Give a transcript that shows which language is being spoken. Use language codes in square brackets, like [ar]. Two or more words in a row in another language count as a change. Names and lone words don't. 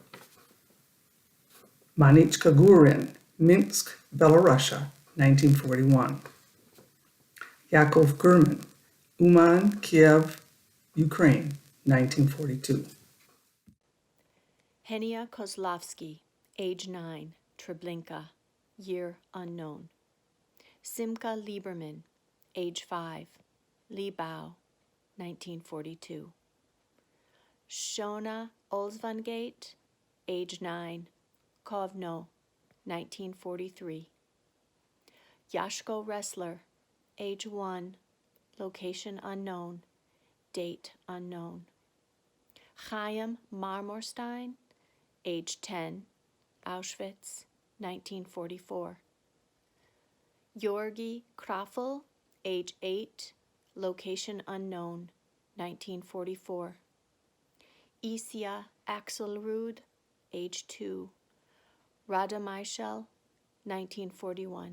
[en] Manichka Gurin, Minsk, Belarusia, 1941. Yakov Gurman, Uman, Kiev, Ukraine, 1942. Henia Kozlovsky, age 9, Treblinka, year unknown. Simka Lieberman, age 5, Liebau, 1942. Shona Olsvangate, age 9, Kovno, 1943. Yashko Wrestler, age 1, location unknown, date unknown. Chaim Marmorstein, age 10, Auschwitz, 1944. Georgi Krafel, age 8, location unknown, 1944. Isia Axelrud, age 2, Rada Michel, 1941.